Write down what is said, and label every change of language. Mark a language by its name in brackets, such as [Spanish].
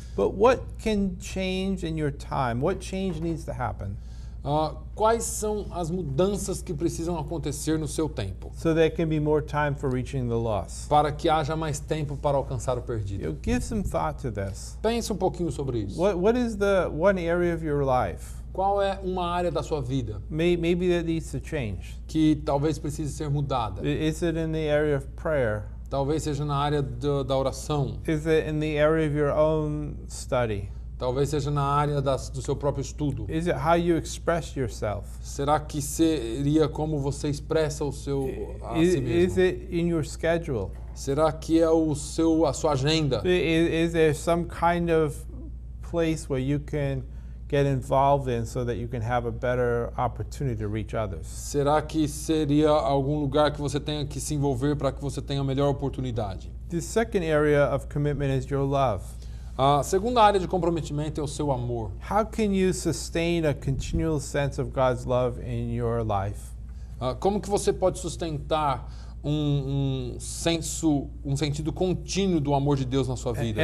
[English] But what can change in your time? What change needs to happen [Portuguese] Quais são as mudanças que precisam acontecer no seu tempo [English] so there can be more time for reaching the lost? [Portuguese] para que haja mais tempo para alcançar o perdido? [English] Give some thought to this. [Portuguese] Pense um pouquinho sobre isso. [English] What is the one area of your life [Portuguese] Qual é uma área da sua vida [English] maybe that needs to change? [Portuguese] que talvez precise ser mudada? [English] Is it in the area of prayer? [Portuguese] Talvez seja na área da oração. [English] Is it in the area of your own study? [Portuguese] Talvez seja na área do seu próprio estudo. [English] Is it how you express yourself? [Portuguese] Será que seria como você expressa a si mesmo? [English] Is it in your schedule? [Portuguese] Será que é a sua agenda? [English] Is there some kind of place where you can get involved in so that you can have a better opportunity to reach others? [Portuguese] Será que seria algum lugar que você tenha que se envolver para que você tenha a melhor oportunidade? [English] The second area of commitment is your love. [Portuguese] A segunda área de comprometimento é o seu amor. [English] How can you sustain a continual sense of God's love in your life? [Portuguese] Como que você pode sustentar um sentido contínuo do amor de Deus na sua vida?